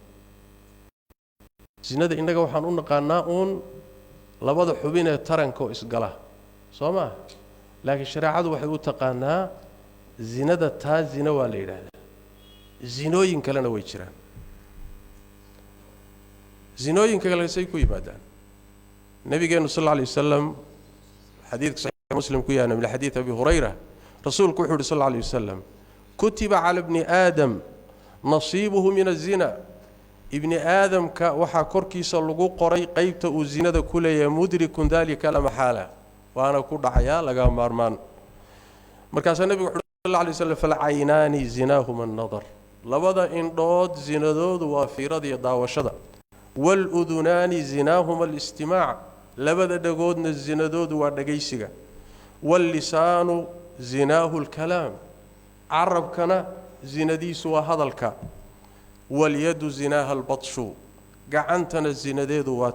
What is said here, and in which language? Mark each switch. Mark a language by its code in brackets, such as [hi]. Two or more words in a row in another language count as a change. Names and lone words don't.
[so] zinada inaga waxaan u naqaanaa labada xubin ee taranka isgala sooma laakiin shariicadu waxay u taqaanaa zinada taa zina waa la yiraahdaa zinooyin kalena way jiraan zinooyin kale say ku yimaadaan nabigeenu [ar] صلى الله عليه وسلم [so] xadiidka sahih muslim ku yaana [ar] من حديث أبي هريرة [so] rasuulku wuxuu [ar] صلى الله عليه وسلم كتب على ابن آدم نصيبه من الزنا [so] ibn adam ka waxa korkiisa lagu qoray qaybta uu zinada ku leeyahay [ar] مدرك ذلك لا محالة [so] waana ku dhacaya laga maarmaan markaas nabigu [ar] صلى الله عليه وسلم فالعينان زناهما النظر [so] labada indhood zinadoodu waa fiirada iyo daawashada [ar] والأذنان زناهما الاستماع' [so] labada dhagoodna zinadoodu waa dhageysiga [ar] واللسان زناه الكلام [so] arabkana zinadiisu waa hadalka [ar] واليد زناها البطش [so] gacantana zinadeedu waa